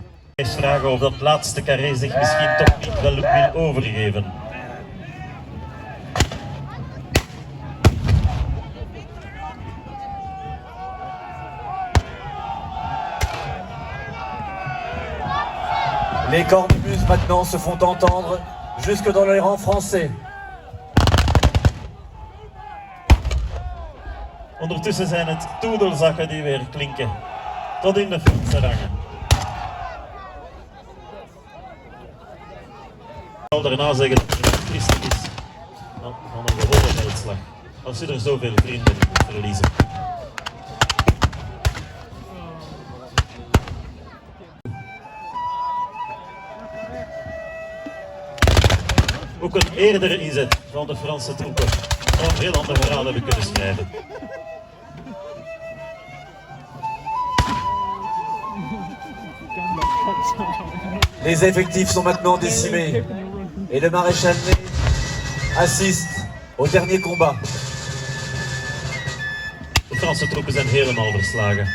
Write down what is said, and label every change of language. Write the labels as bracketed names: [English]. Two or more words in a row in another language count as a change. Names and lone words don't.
[Dutch] Eens vragen of dat laatste carré zich misschien toch niet wel wil overgeven. [French] Les cornemuses maintenant se font entendre jusque dans les rangs français. [Dutch] Ondertussen zijn het toedelzakken die weer klinken, tot in de Franse rangen. Ik zal daarna zeggen dat het niet triestig is van een gewone veldslag, als je er zoveel vrienden in moet verliezen. Ook een eerdere inzet van de Franse troepen zou een heel ander verhaal hebben kunnen schrijven. [French] Les effectifs sont maintenant décimés et le maréchal Ney assiste au dernier combat. [Dutch] De Franse troepen zijn helemaal verslagen.